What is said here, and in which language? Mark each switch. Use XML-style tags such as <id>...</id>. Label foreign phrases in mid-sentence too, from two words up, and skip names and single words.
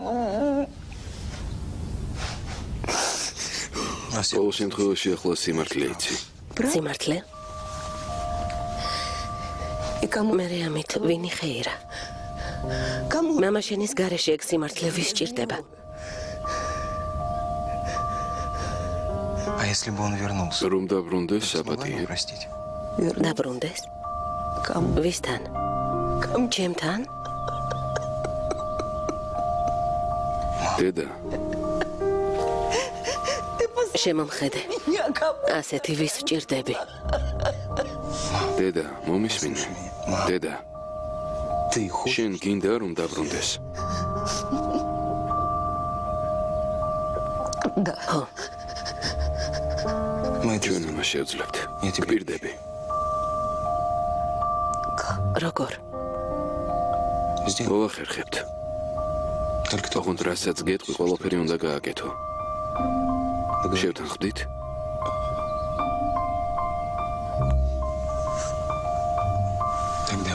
<ka>ყოველ შემთხვევაში ახლა სიმართლე იცი. სიმართლე? მე ამით ვინი ხეირა? მამა შენის გარეშე ეგ სიმართლე ვის ჭირდება?</ka> <ru>А если бы он вернулся?</ru> <ka>რომ დაბრუნდეს საპატიე.</ka> <ru>Простите.</ru> <ka>დაბრუნდეს? ვისთან? ჩემთან? დედა. შემომხედე. ასეთი ვის ჭირდები? დედა, მომისმინე. დედა.</ka> <ru>Ты хочешь?</ru> <ka>შენ გინდა რომ დაბრუნდეს? ხო,</ka> <ru>Мы это</ru> <ka>ჩვენ ამას შევძლებთ. გპირდები. როგორ?</ka> <ru>сделаем.</ru> <ka>მოვახერხებთ.</ka> <ru>Только ты</ru> <ka>თქონდ რასაც გეტყვი, ყველაფერი უნდა გააკეთო. შევთანხმდით?</ka> <ru>тогда</ru>